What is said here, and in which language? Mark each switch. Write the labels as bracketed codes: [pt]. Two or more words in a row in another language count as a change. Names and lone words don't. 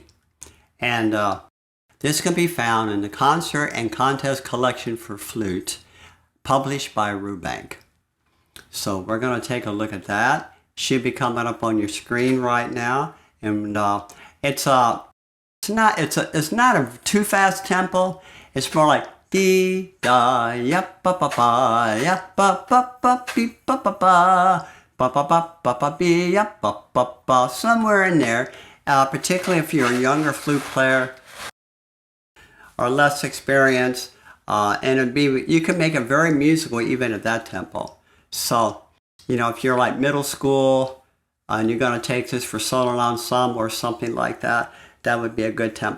[en] And this can be found in the Concert and Contest Collection for Flute, published by Rubank. So we're going to take a look at that. Should be coming up on your screen right now. And it's not a too fast tempo. It's more like dee da ya ba ba ba ya ba ba ba be ba ba ba. Ba ba ba ba ba be ya ba ba ba, somewhere in there. Particularly if you're a younger flute player or less experienced, and you can make it very musical even at that tempo. So, if you're like middle school and you're going to take this for solo ensemble or something like that, that would be a good tempo.